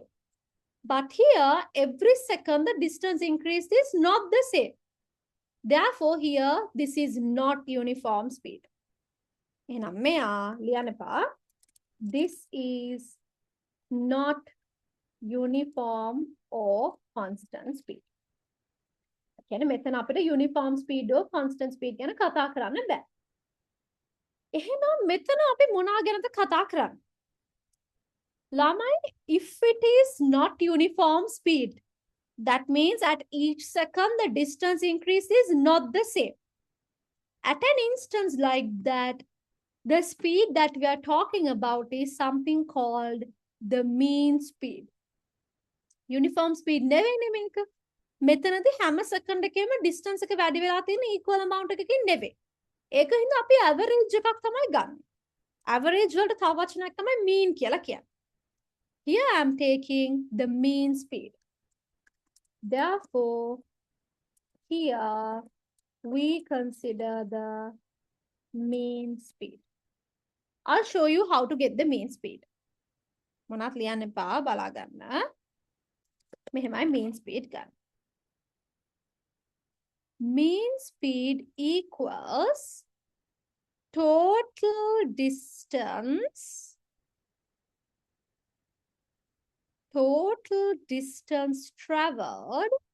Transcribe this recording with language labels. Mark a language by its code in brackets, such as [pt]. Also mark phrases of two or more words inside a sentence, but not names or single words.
[en] But here, every second the distance increase is not the same. Therefore, here, this is not uniform speed. This is not uniform or constant speed. [si] කියන්නේ මෙතන අපිට [en] uniform speed or constant speed [si] ගැන කතා කරන්න බෑ. එහෙනම් මෙතන අපි මොනවා ගැනද කතා කරන්නේ? ළමයි, [en] if it is not uniform speed, that means at each second the distance increase is not the same. At an instance like that, the speed that we are talking about is something called the mean speed. Uniform speed [si] නෙවෙයි මේක. මෙතනදී හැම සෙකන්ඩ් එකේම distance එක වැඩි වෙලා තියෙන [en] equal amount [si] එකකින් නෙවෙයි. ඒක හින්දා අපි average එකක් තමයි ගන්න. Average වලට තව වචනයක් තමයි mean කියලා කියන්නේ. [en] Here I am taking the mean speed. Therefore, here we consider the mean speed. I'll show you how to get the mean speed. [si] මොනවත් ලියන්න එපා, බලා ගන්න. මෙහෙමයි [en] mean speed [si] ගන්න. [en] Mean speed equals total distance traveled.